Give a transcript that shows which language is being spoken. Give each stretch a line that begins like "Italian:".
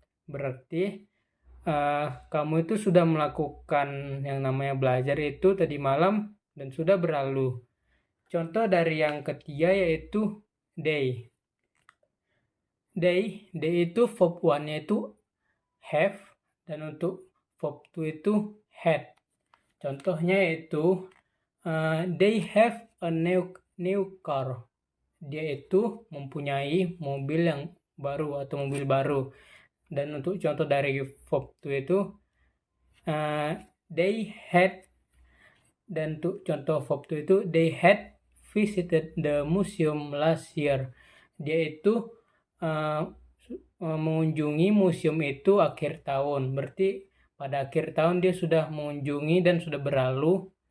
Indonesian: Berarti kamu itu sudah melakukan yang namanya belajar itu tadi malam dan sudah berlalu. Contoh dari yang ketiga yaitu they. They itu verb 1-nya itu have dan untuk verb 2 itu had. Contohnya yaitu
English: they have a new car.
Indonesian: Dia itu mempunyai mobil yang baru atau mobil baru. Dan untuk contoh dari verb 2 itu they had, dan untuk contoh verb 2 itu
English: they had visited the museum last year.
Indonesian: Dia itu mengunjungi museum itu akhir tahun, berarti pada akhir tahun dia sudah mengunjungi dan sudah berlalu.